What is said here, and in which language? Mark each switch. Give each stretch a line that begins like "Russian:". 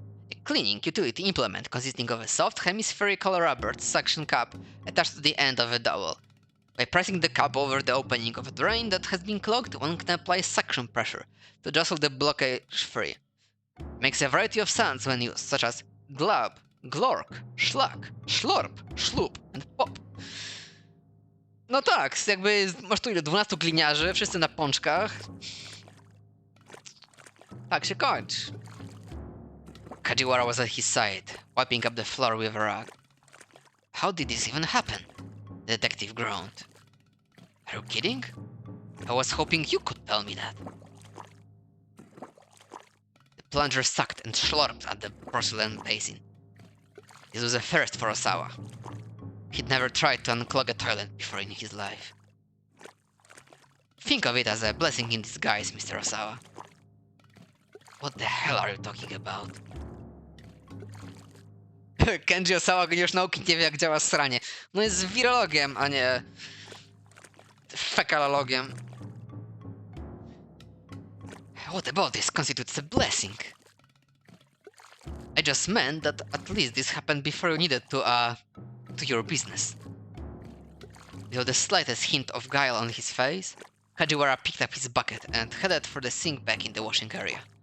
English: A cleaning utility implement consisting of a soft hemispherical rubber suction cup attached to the end of a dowel. By pressing the cup over the opening of a drain that has been clogged, one can apply suction pressure to jostle the blockage free. Makes a variety of sounds when used, such as glub, glork, szlak, szlorp, szlup and pop.
Polish: No tak, jakby masz tu ile 12 gliniarzy, wszyscy na pączkach. Tak się kończy.
English: Kajiwara was at his side, wiping up the floor with a rug. How did this even happen? The detective groaned. Are you kidding? I was hoping you could tell me that. The plunger sucked and slurped at the porcelain basin. This was a first for Osawa. He'd never tried to unclog a toilet before in his life. Think of it as a blessing in disguise, Mr. Osawa. What the hell are you talking about?
Polish: Kenji Osawa, geniusz nauki, nie wie jak działa sranie. No jest wirologiem, a nie fekalologiem.
English: What about this constitutes a blessing? I just meant that at least this happened before you needed to your business. Without the slightest hint of guile on his face, Kajiwara picked up his bucket and headed for the sink back in the washing area.